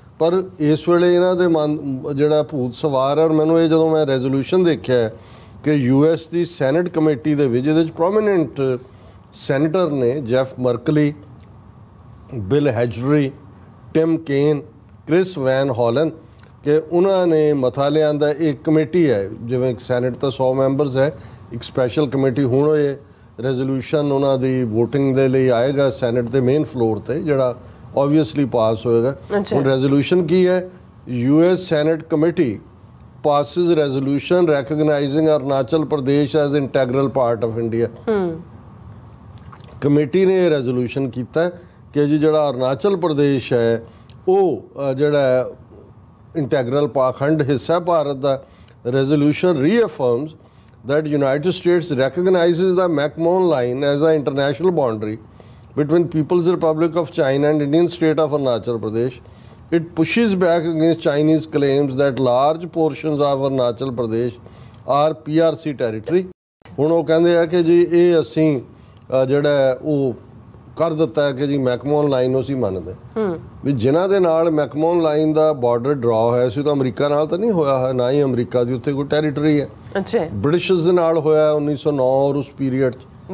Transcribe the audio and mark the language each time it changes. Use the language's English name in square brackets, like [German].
[Punjabi] ਪਰ ਇਸ ਵੇਲੇ ਇਹਨਾਂ ਦੇ ਮਨ ਜਿਹੜਾ ਭੂਤ ਸਵਾਰ ਹੈ। ਔਰ ਮੈਨੂੰ ਇਹ ਜਦੋਂ ਮੈਂ ਰੈਜ਼ੋਲੂਸ਼ਨ ਦੇਖਿਆ ਕਿ US ਦੀ ਸੈਨੇਟ ਕਮੇਟੀ ਦੇ ਵਿੱਚ, ਇਹਦੇ 'ਚ ਪ੍ਰੋਮੀਨੈਂਟ ਸੈਨੇਟਰ ਨੇ ਜੈਫ ਮਰਕਲੀ, ਬਿਲ ਹੈਜਰੀ, ਟਿਮ ਕੇਨ, ਕ੍ਰਿਸ ਵੈਨ ਹੌਲਨ, ਕਿ ਉਹਨਾਂ ਨੇ ਮਤਾ ਲਿਆਂਦਾ। ਇੱਕ ਕਮੇਟੀ ਹੈ, ਜਿਵੇਂ ਸੈਨੇਟ ਤਾਂ 100 ਮੈਂਬਰਸ ਹੈ, ਇੱਕ ਸਪੈਸ਼ਲ ਕਮੇਟੀ। ਹੁਣ ਇਹ ਰੈਜ਼ੋਲੂਸ਼ਨ ਉਹਨਾਂ ਦੀ ਵੋਟਿੰਗ ਦੇ ਲਈ ਆਏਗਾ ਸੈਨੇਟ ਦੇ ਮੇਨ ਫਲੋਰ ਤੇ, ਜਿਹੜਾ ਓਬਵੀਅਸਲੀ ਪਾਸ ਹੋਏਗਾ। ਹੁਣ ਰੈਜ਼ੋਲੂਸ਼ਨ ਕੀ ਹੈ? US senate committee [English] passes resolution recognizing Arunachal Pradesh as integral part of India. [Punjabi] Committee ਨੇ ਇਹ ਰੈਜ਼ੋਲੂਸ਼ਨ ਕੀਤਾ ਕਿ ਜੀ ਜਿਹੜਾ ਅਰੁਣਾਚਲ ਪ੍ਰਦੇਸ਼ ਹੈ ਉਹ ਜਿਹੜਾ ਇੰਟੈਗਰਲ ਪਾਖੰਡ ਹਿੱਸਾ ਭਾਰਤ ਦਾ। [English] Resolution reaffirms that United States recognizes the McMahon Line as an international boundary between People's Republic of China and Indian state of Arunachal Pradesh. It pushes back against Chinese claims that large portions of Arunachal Pradesh are PRC territory. [Punjabi] ਹੁਣ ਉਹ ਕਹਿੰਦੇ ਆ ਕਿ ਜੀ ਇਹ ਅਸੀਂ ਜਿਹੜਾ ਉਹ ਕਰ ਦਿੱਤਾ ਹੈ ਕਿ ਜੀ ਮੈਕਮੋਨ ਲਾਈਨ ਅਸੀਂ ਮੰਨਦੇ ਵੀ ਜਿਨ੍ਹਾਂ ਦੇ ਨਾਲ ਮੈਕਮੋਨ ਲਾਈਨ ਦਾ ਬਾਰਡਰ ਡਰਾ ਹੋਇਆ ਸੀ ਤਾਂ ਅਮਰੀਕਾ ਨਾਲ ਤਾਂ ਨਹੀਂ ਹੋਇਆ ਹੈ, ਨਾ ਹੀ ਅਮਰੀਕਾ ਦੀ ਉੱਥੇ ਕੋਈ ਟੈਰੀਟਰੀ ਹੈ। ਅੱਛਾ, ਬ੍ਰਿਟਿਸ਼ਰਸ ਦੇ ਨਾਲ ਹੋਇਆ 1909 ਔਰ ਉਸ ਪੀਰੀਅਡ 'ਚ।